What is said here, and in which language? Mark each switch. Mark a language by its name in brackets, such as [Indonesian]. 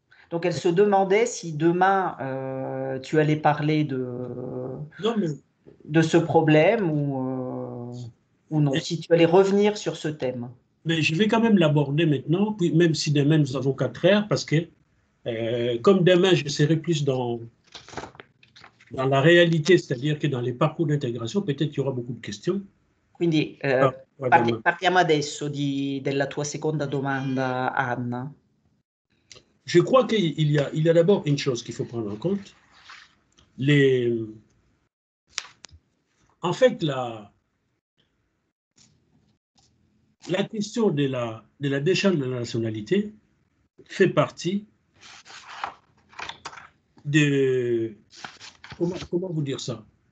[French] Donc, elle se demandait si demain, tu allais parler de ce problème ou non, si tu allais revenir sur ce thème. Mais je vais quand même l'aborder maintenant, puis même si demain nous avons 4 heures, parce que comme demain je serai plus dans la réalité, c'est-à-dire que dans les parcours d'intégration, peut-être qu'il y aura beaucoup de questions. [Italian] Quindi partiamo adesso della tua seconda domanda, Anna. [French] Je crois qu'il y a d'abord une chose qu'il faut prendre en compte. En fait, la question de la déchéance de la nationalité fait partie de... Comment vous dire ça?